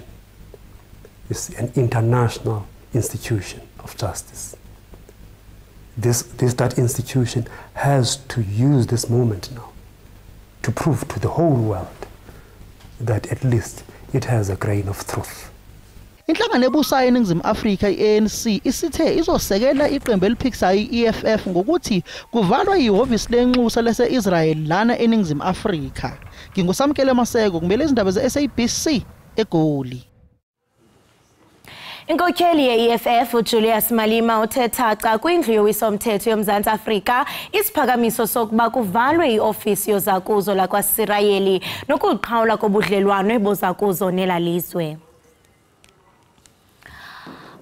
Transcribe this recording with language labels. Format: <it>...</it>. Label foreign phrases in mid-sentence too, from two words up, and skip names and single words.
<en>It's an international institution of justice. That institution has to use this moment now to prove to the whole world that at least it has a grain of truth.</en> <zu>Inhlangano ebusayo eNingizimu Afrika iANC isithe izosekela iqembu eliphikisayo iEFF ngokuthi kuvalwa ihhovisi lenxusa lase-Israel lana eNingizimu Afrika. Ngingusamkele Maseko kumele izindaba ze-SABC eGoli.</zu> <xh>Inkokheli ye-EFF uJulius Malema uthetha kwindlu yowisomthetho yoMzantsi Afrika isiphakamiso sokuba kuvalwe iofisi yozakuzo lakwaSirayeli nokuqhawula kobudlelwane bozakuzo nelalizwe.</xh>